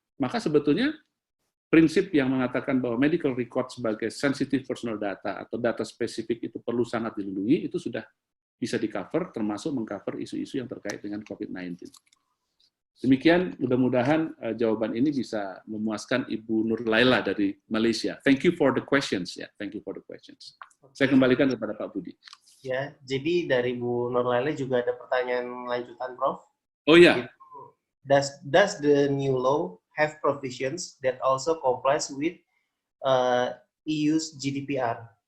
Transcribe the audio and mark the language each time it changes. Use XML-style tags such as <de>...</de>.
<id>Maka sebetulnya prinsip yang mengatakan bahwa medical record sebagai sensitive personal data atau data spesifik itu perlu sangat dilindungi, itu sudah bisa di-cover, termasuk meng-cover isu-isu yang terkait dengan COVID-19. Demikian, mudah-mudahan jawaban ini bisa memuaskan Ibu Nurlaila dari Malaysia.</id> <en>Thank you for the questions. Ya, thank you for the questions.</en> <id>Saya kembalikan kepada Pak Budi. Ya, jadi dari Bu Nurlaila juga ada pertanyaan lanjutan, Prof. Oh ya.</id> <en>Does the new law have provisions that also complies with EU's GDPR?</en>